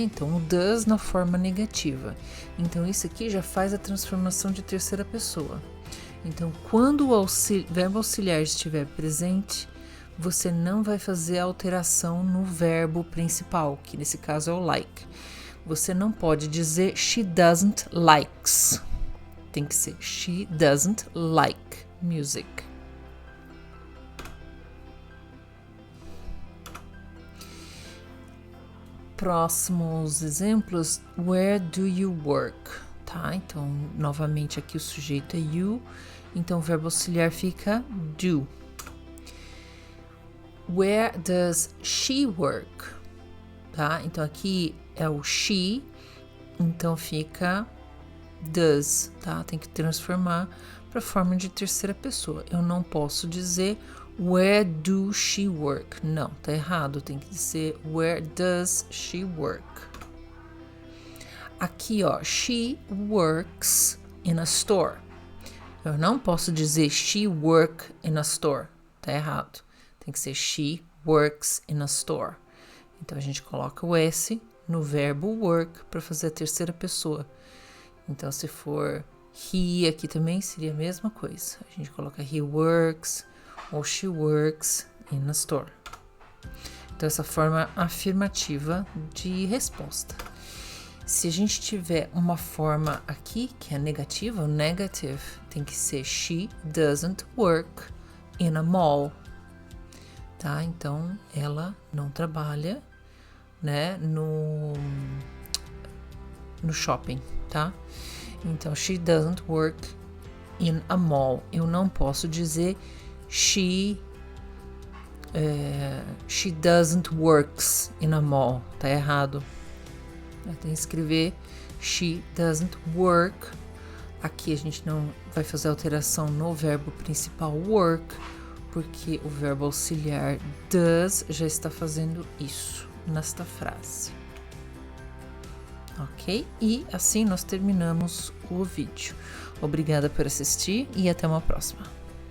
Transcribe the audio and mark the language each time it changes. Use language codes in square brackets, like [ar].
[pt] Então, o does na forma negativa. Então, isso aqui já faz a transformação de terceira pessoa. Então, quando o verbo auxiliar estiver presente, você não vai fazer a alteração no verbo principal, que nesse caso é o like. Você não pode dizer [en] she doesn't likes. [pt] Tem que ser [en] she doesn't like music. [pt] Próximos exemplos, [en] where do you work? [pt] Tá? Então, novamente aqui o sujeito é you, então o verbo auxiliar fica do. [en] Where does she work? Tá? [pt] Então, aqui é o she, então fica does, tá? Tem que transformar para a forma de terceira pessoa. Eu não posso dizer [en] where do she work? [pt] Não, tá errado. Tem que dizer [en] where does she work? [pt] Aqui, ó, [en] she works in a store. [pt] Eu não posso dizer [en] she work in a store. [pt] Tá errado. Tem que ser [en] she works in a store. [pt] Então, a gente coloca o S no verbo work para fazer a terceira pessoa. Então, se for he aqui também seria a mesma coisa. A gente coloca [en] he works ou she works in a store. [pt] Então, essa forma afirmativa de resposta. Se a gente tiver uma forma aqui, que é negativa, o negative, tem que ser [en] she doesn't work in a mall. [pt] Tá? Então, ela não trabalha, né, no shopping, tá? [en] Então, she doesn't work in a mall. [pt] Eu não posso dizer [en] she She doesn't works in a mall. [pt] Tá errado. Tem que escrever [en] she doesn't work. [pt] Aqui a gente não vai fazer alteração no verbo principal work, porque o verbo auxiliar does já está fazendo isso nesta frase. Ok? E assim nós terminamos o vídeo. Obrigada por assistir e até uma próxima.